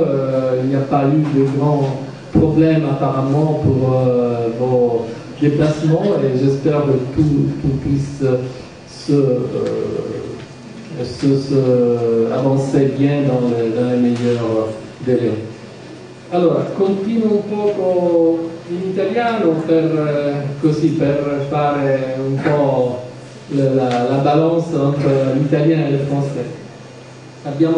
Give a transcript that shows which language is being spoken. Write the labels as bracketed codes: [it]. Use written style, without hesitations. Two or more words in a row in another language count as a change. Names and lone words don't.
[fr] Il n'y a pas eu de grands problèmes apparemment pour vos déplacements et j'espère que tout puisse avancer bien dans les meilleures délai. [it] Allora, continuo un poco in italiano così per fare un po' [fr] la balance entre l'italien [it] e il français. Abbiamo